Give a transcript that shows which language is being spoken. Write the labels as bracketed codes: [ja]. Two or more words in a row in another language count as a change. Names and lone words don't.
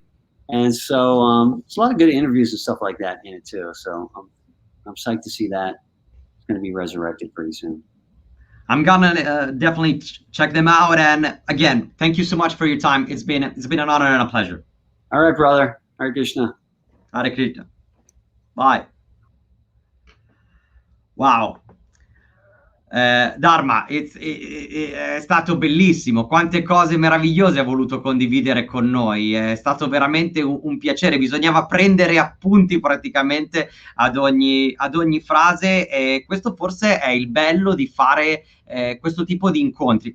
[en] And so there's a lot of good interviews and stuff like that in it too. So I'm psyched to see that. It's going to be resurrected pretty soon. I'm gonna definitely check them out. And again, thank you so much for your time. It's been an honor and a pleasure. All right, brother. Hare Krishna. Hare Krishna. Bye. Wow. Dharma, [it] è stato bellissimo, quante cose meravigliose ha voluto condividere con noi, è stato veramente un piacere, bisognava prendere appunti praticamente ad ogni frase, e questo forse è il bello di fare questo tipo di incontri.